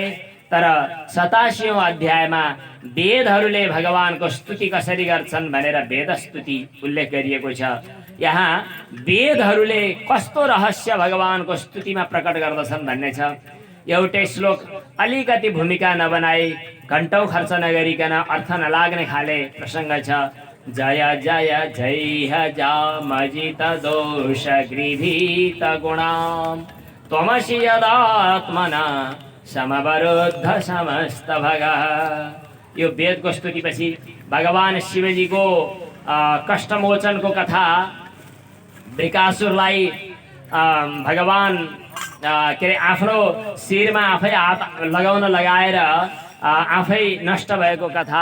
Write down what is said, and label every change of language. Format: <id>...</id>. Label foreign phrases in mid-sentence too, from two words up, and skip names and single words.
<ne>तर 87औं अध्यायमा वेदहरूले भगवानको स्तुति कसरी गर्छन् भनेर वेद स्तुति उल्लेख गरिएको छ। यहाँ वेदहरूले कस्तो रहस्य भगवानको स्तुतिमा प्रकट गर्दछन् भन्ने छ। एउटै श्लोक अलिकति भूमिका नबनाई घण्टौं खर्च नगरिकन अर्थ नलाग्ने खाले प्रसङ्ग छ।</ne> <sa>जय जय जय जामजित दोष गृभीत गुणाम त्वमसि यदात्मना समवरुद्ध समस्त भगः।</sa> <ne>यो वेदको स्तुतिपछि भगवान शिवजीको कष्टमोचनको कथा, वृकासुरलाई भगवान के अरे आफ्नो शिरमा आफै हात लगाउन लगाएर आफै नष्ट भएको कथा।</ne>